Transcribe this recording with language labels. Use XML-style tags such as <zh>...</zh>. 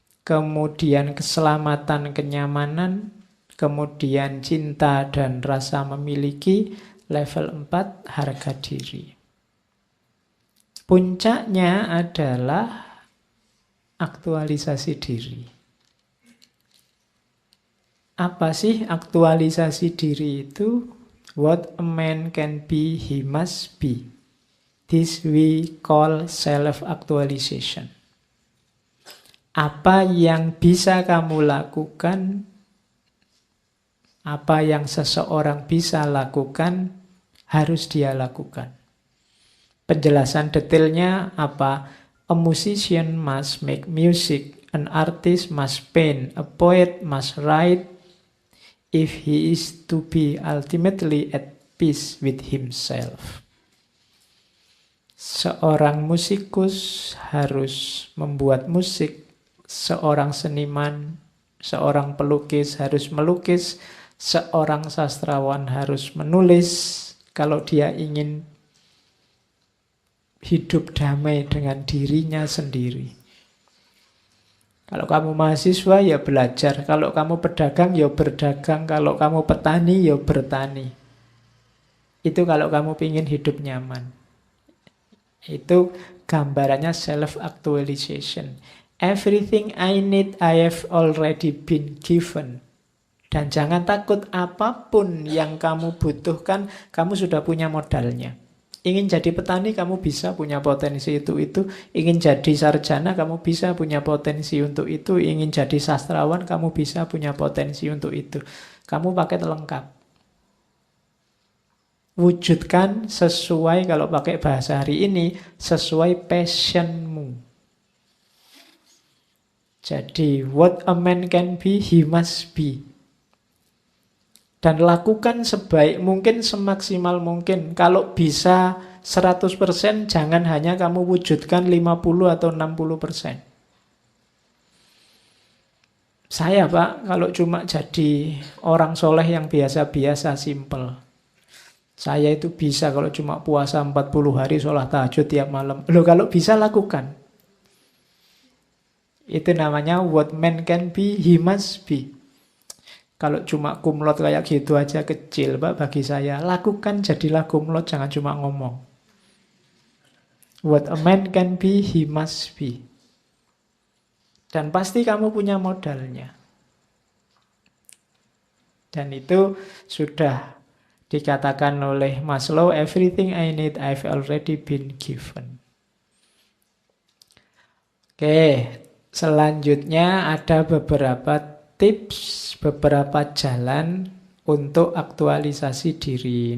<id>kemudian keselamatan, kenyamanan, kemudian cinta dan rasa memiliki, level 4 harga diri. Puncaknya adalah aktualisasi diri. Apa sih aktualisasi diri itu?</id> <en>What a man can be, he must be. This we call self-actualization.</en> <id>Apa yang bisa kamu lakukan, apa yang seseorang bisa lakukan, harus dia lakukan. Penjelasan detailnya apa?</id> <en>A musician must make music, an artist must paint, a poet must write, if he is to be ultimately at peace with himself.</en> <id>Seorang musikus harus membuat musik, seorang seniman, seorang pelukis harus melukis, seorang sastrawan harus menulis kalau dia ingin hidup damai dengan dirinya sendiri. Kalau kamu mahasiswa ya belajar, kalau kamu pedagang ya berdagang, kalau kamu petani ya bertani. Itu kalau kamu ingin hidup nyaman. Itu gambarannya self-actualization.</id> <en>Everything I need I have already been given.</en> <id>Dan jangan takut, apapun yang kamu butuhkan, kamu sudah punya modalnya. Ingin jadi petani, kamu bisa punya potensi itu. Ingin jadi sarjana, kamu bisa punya potensi untuk itu. Ingin jadi sastrawan, kamu bisa punya potensi untuk itu. Kamu paket lengkap. Wujudkan sesuai, kalau pakai bahasa hari ini, sesuai passionmu. Jadi,</id> <en>what a man can be, he must be.</en> <id>Dan lakukan sebaik mungkin, semaksimal mungkin. Kalau bisa 100%, jangan hanya kamu wujudkan 50 atau 60%. Saya, Pak, kalau cuma jadi orang soleh yang biasa-biasa, simple. Saya itu bisa kalau cuma puasa 40 hari, sholat tahajud tiap malam. Loh, kalau bisa lakukan. Itu namanya</id> <en>what man can be, he must be.</en> <id>Kalau cuma kumlot kayak gitu aja kecil, Pak, bagi saya. Lakukan, jadilah kumlot, jangan cuma ngomong.</id> <en>What a man can be, he must be.</en> <id>Dan pasti kamu punya modalnya. Dan itu sudah dikatakan oleh Maslow,</id> <en>everything I need I've already been given.</en> <id>Oke, selanjutnya ada beberapa tips, beberapa jalan untuk aktualisasi diri.</id>